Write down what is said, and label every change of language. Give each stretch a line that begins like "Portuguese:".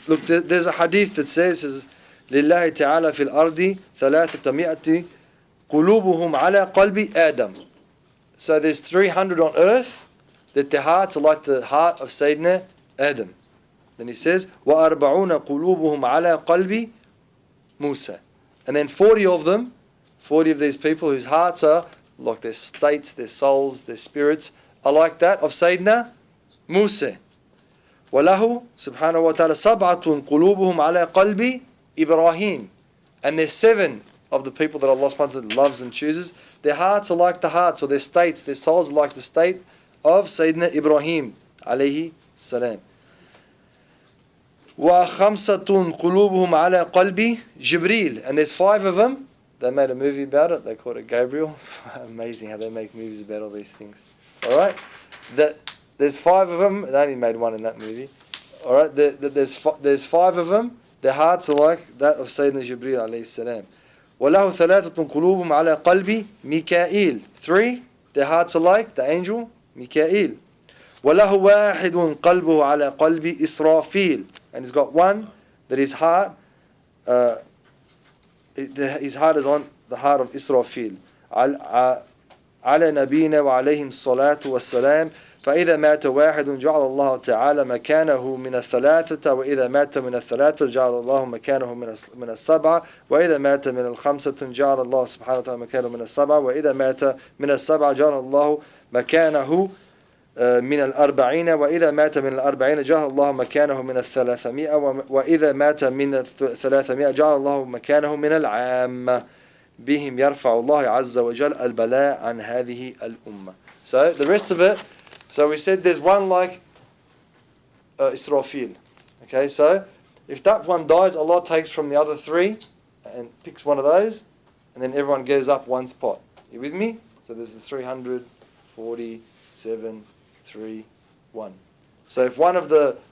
English: Look, there's a hadith that says,
Arabic: لله تعالى في الأرض 300 قلوبهم على قلب آدم.
English: So there's 300 on earth that their hearts are like the heart of Sayyidina Adam. Then he says,
Arabic: وَأَرْبَعُونَ قُلُوبُهُمْ عَلَى قَلْبِ Musa.
English: And then 40 of them, 40 of these people whose hearts are like their states, their souls, their spirits, are like that of Sayyidina Musa.
Arabic: وَلَهُ subhanahu wa ta'ala سَبْعَةٌ قُلُوبُهُمْ عَلَى قَلْبِ Ibrahim.
English: And there's 7 of the people that Allah subhanahu wa ta'ala loves and chooses. Their hearts are like the hearts, or their states, their souls are like the state of Sayyidina Ibrahim alayhi salam.
Arabic: وَخَمْسَةٌ قُلُوبُهُمْ عَلَى قَلْبِ Jibreel.
English: And there's 5 of them. They made a movie about it. They called it Gabriel. Amazing how they make movies about all these things. Alright? There's 5 of them. They only made one in that movie. Alright? There's 5 of them. Their hearts are like that of Sayyidina Jibreel alayhi salam.
Arabic: وَلَهُ ثَلَاثَةٌ قُلُوبُهُمْ عَلَى قَلْبِ مِكَائِيل.
English: 3, their hearts are like the angel Mikail.
Arabic: وَلَهُ وَاحِدٌ قَلْبُهُ عَلَى قَلْبِ إِسْرَافِيل.
English: And he's got one that his heart is on the heart of Israfil.
Arabic: على نبينا وعليهم الصلاة والسلام. فإذا مات واحد جعل الله تعالى مكانه من الثلاثة وإذا مات من الثلاثة جعل الله مكانه من السبعة وإذا مات من الخمسة جعل الله سبحانه وتعالى مكانه من السبعة وإذا مات من السبعة جعل الله مكانه من الأربعين وإذا مات من الأربعين جعل الله مكانه من الثلاثمائة وإذا مات من الثلاثمائة جعل الله مكانه من العامة بهم يرفع الله عز وجل البلاء عن هذه الأمة.
English: So the rest of it, so we said there's one like Israfil. Okay, so if that one dies, Allah takes from the other 3 and picks one of those, and then everyone goes up one spot. You with me? So there's the 347, 3, 1. So if one of the